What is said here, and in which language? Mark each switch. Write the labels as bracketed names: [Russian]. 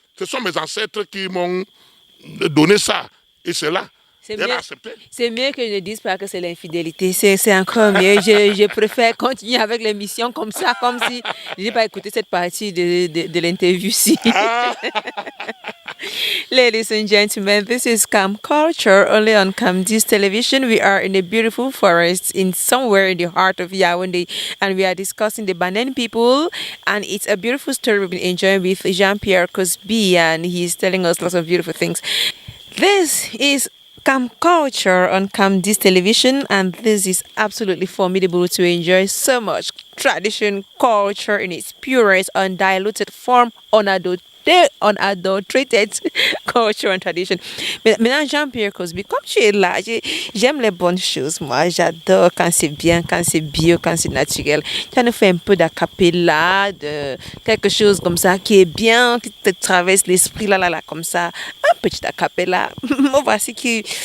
[French] Ce sont mes ancêtres qui m'ont donné ça. Et c'est là. C'est mieux que je ne dise pas que c'est l'infidélité. C'est encore mieux. Je préfère continuer avec l'émission comme ça, comme si je n'ai pas écouté cette partie de l'interview-ci. [English] Ladies and gentlemen, this is Cam Culture, only on Camdis Television. We are in a beautiful forest somewhere in the heart of Yaoundé, and we are discussing the Banen people, and it's a beautiful story we've been enjoying with Jean-Pierre Cosby, and he's telling us lots of beautiful things. This is Cam Culture on Camdis Television, and this is absolutely formidable to enjoy so much tradition, culture in its purest, undiluted form, unadulterated culture and tradition. [French] Maintenant, Jean-Pierre Cosby, comme tu es là, j'aime les bonnes choses. Moi, j'adore quand c'est bien, quand c'est bio, quand c'est naturel. Tu nous fais un peu d'acapella, de quelque chose comme ça qui est bien, qui te traverse l'esprit, là, comme ça. Un petit acapella. Voici qui.